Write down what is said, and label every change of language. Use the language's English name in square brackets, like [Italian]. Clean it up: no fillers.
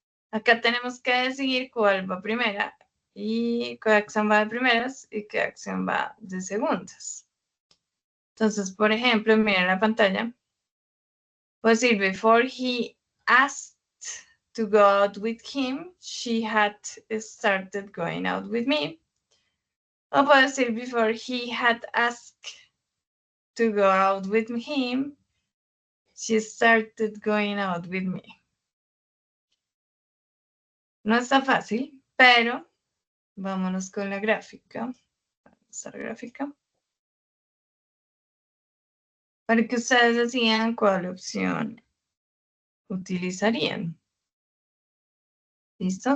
[Spanish] Acá tenemos que decidir cuál va primera y qué acción va de primeras y qué acción va de segundas. Entonces, por ejemplo, miren la pantalla. Pues decir, [English] before he asked to go out with him, she had started going out with me. [Spanish] O puedo decir, [English] before he had asked to go out with him, she started going out with me. [Spanish] No está fácil, pero vámonos con la gráfica. Esta gráfica. Para que ustedes decidan cuál opción utilizarían. ¿Listo?